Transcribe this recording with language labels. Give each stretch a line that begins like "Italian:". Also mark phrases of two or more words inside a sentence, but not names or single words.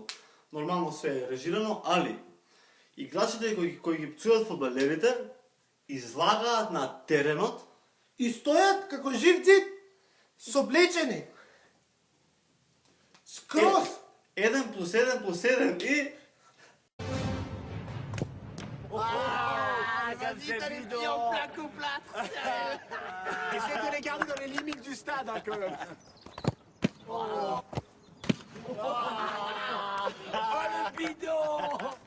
Macedonian: Нормално све е режирано, али играчите кои ги пцујат фудбалерите излагаат на теренот И стојат како живци, соблечени. Скроз. 1+1+1 и
French: Essaye de les garder dans les limites du stade, hein, quand même. Oh, le bidon.